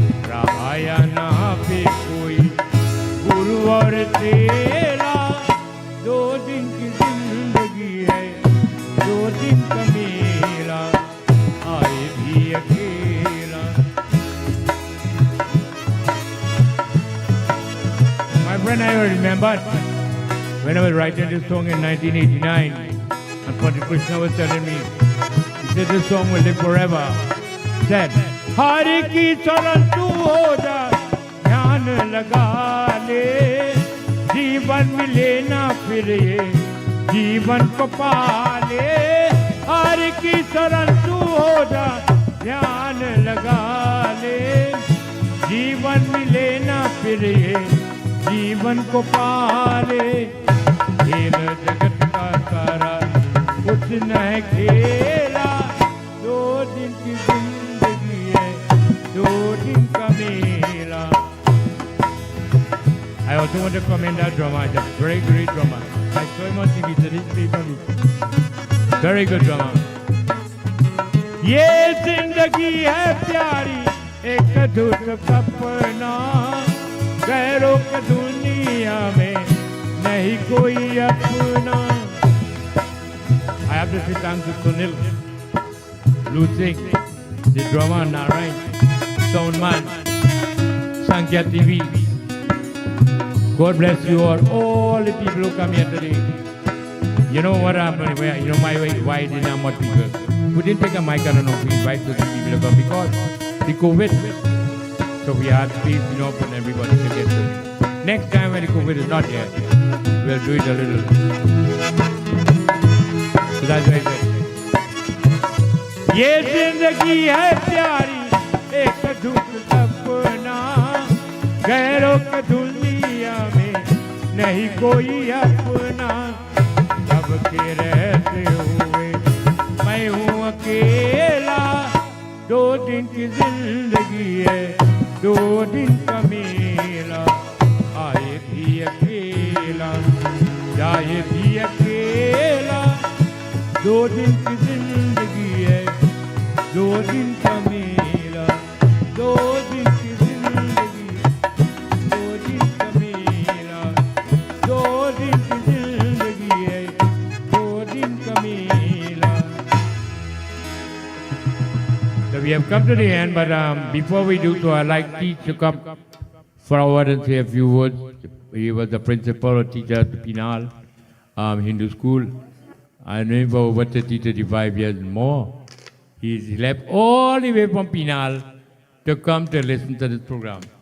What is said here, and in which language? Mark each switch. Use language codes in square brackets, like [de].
[hi] रहाया ना पे कोई गुरु और तेरा, 2 दिन की जिंदगी है, 2 दिन का मेला, आए भी अकेला। [en] My friend, I remember when I was writing this song in 1989, and Pandit Krishna was telling me, he said this song will live forever. He said, [hi] Hari की शरण तू हो जा, ध्यान लगा ले, जीवन मिले ना फिर ये, जीवन को पाले, हरि की शरण तू हो जा, ध्यान लगा ले, जीवन मिले ना फिर ये, जीवन को पाले, खेल जगत का सारा कुछ न है खेला, 2 दिन की जिंदगी है, 2 दिन का मेला। [en] I also want to commend that drummer. He's a very great drummer. I saw him on TV, so he's played for me. Very good drummer. [hi] ये जिंदगी है प्यारी, एक अधूरा सपना, गैरों की दुनिया में नहीं कोई अपना। [en] I have to say thanks to Sunil, Blue Singh, the drummer, Narayan, Soundman, Sankhya TV. God bless you all the people who come here today. You know what happened? You know why did not much people? We didn't take a mic, I don't know, we invite those people to come because the COVID. So we had space, and everybody can get to it. Next time when the COVID is not here, we'll do it a little. So that's why I said. [hi] ये जिंदगी है प्यारी, एक दुख सपना, गैरों की दुनिया में नहीं कोई अपना, सबके रहते हुए मैं हूँ अकेला, 2 दिन की जिंदगी है, 2 दिन का मेला, आए भी अकेला, जाए भी अकेला, 2 दिन की जिंदगी है, 2 दिन का मेला, 2 दिन की जिंदगी, 2 दिन का मेला, 2 दिन की जिंदगी है, 2 दिन का मेला. [en] So we have come to the end, but before we do so, I'd like Teach to come forward and say a few words. He was the principal or teacher at the Pinal Hindu school. I know him for over 30-35 years more. He's left all the way from Pinal to come to listen to this program.